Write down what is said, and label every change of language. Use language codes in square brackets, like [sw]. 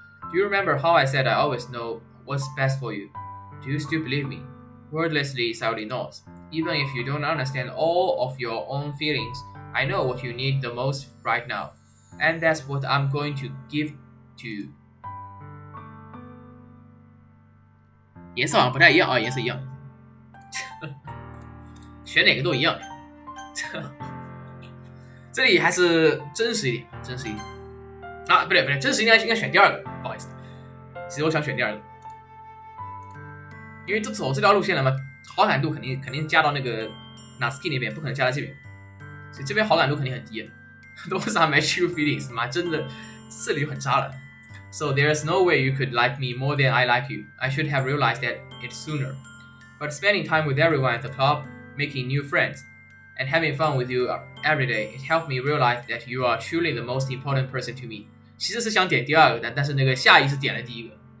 [en] Do you remember how I said I always know what's best for you? Do you still believe me? Wordlessly, Sayori nods. Even if you don't understand all of your own feelings, I know what you need the most right now. And that's what I'm going to give to you. [zh] 颜色好像不太一样啊，颜色一样。选哪个都一样。这里还是真实一点，真实一点。啊，不对，真实应该选第二个，不好意思。其实我想选第二个，因为走这条路线了嘛，好感度肯定加到那个 Natsuki 那边，不可能加到这边，所以这边好感度肯定很低。 [en] Those are my true feelings， [zh] 妈真的这里就很渣了。 [en] So there's no way you could like me more than I like you. I should have realized that it sooner. But spending time with everyone at the club, making new friends, and having fun with you every day, it helped me realize that you are truly the most important person to me. [zh] 其实是想点第二个，但是那个下意识点了第一个。